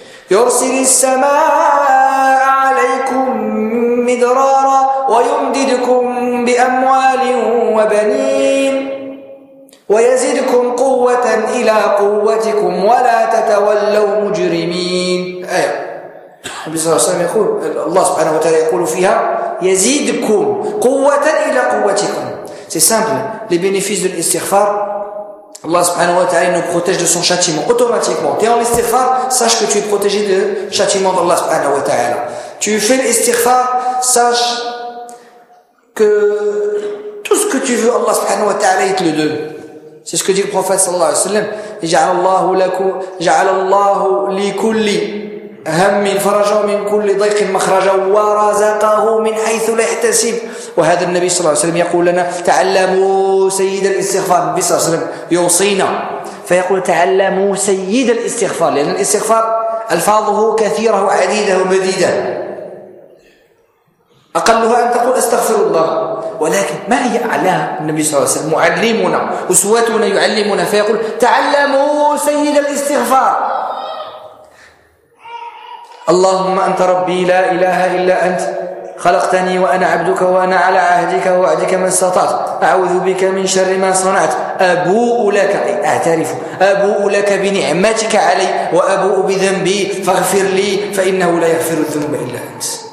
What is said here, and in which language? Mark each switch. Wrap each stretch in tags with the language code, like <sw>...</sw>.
<ar>يرسل السماء عليكم مدرارا ويمددكم بأموال وبنين ويزيدكم قوة إلى قوتكم ولا تتولوا مجرمين. النبي صلى الله عليه وسلم يقول، الله سبحانه وتعالى يقول فيها يزيدكم قوة إلى قوتكم.</ar> <fr>سي سامبل لي بينيفيس دو الاستغفار.</fr> <ar>الله سبحانه وتعالى</ar> <fr>nous protège de son châtiment automatiquement. Tu es en istighfar, sache que tu es protégé de châtiment d'Allah subhanahu wa ta'ala. Tu fais l'istighfar, sache que tout ce que tu veux, Allah subhanahu wa ta'ala il te le donne. C'est ce que dit le prophète sallallahu alayhi wa sallam,</fr> <ar>ja'alallahu li kulli هم فرج من كل ضيق مخرج ورزقه من حيث لا يحتسب. وهذا النبي صلى الله عليه وسلم يقول لنا تعلموا سيد الاستغفار. النبي صلى الله عليه وسلم يوصينا فيقول تعلموا سيد الاستغفار، لأن الاستغفار ألفاظه كثيرة وعديدة ومديدة، أقلها أن تقول أستغفر الله. ولكن ما هي أعلاها؟ النبي صلى الله عليه وسلم معلمنا أسوتنا يعلمنا فيقول تعلموا سيد الاستغفار، اللهم أنت ربي لا إله إلا أنت، خلقتني وأنا عبدك وأنا على عهدك ووعدك ما استطعت، أعوذ بك من شر ما صنعت، أبوء لك، أعترف أبوء لك بنعمتك علي وأبوء بذنبي فاغفر لي، فإنه لا يغفر الذنوب إلا أنت.</ar>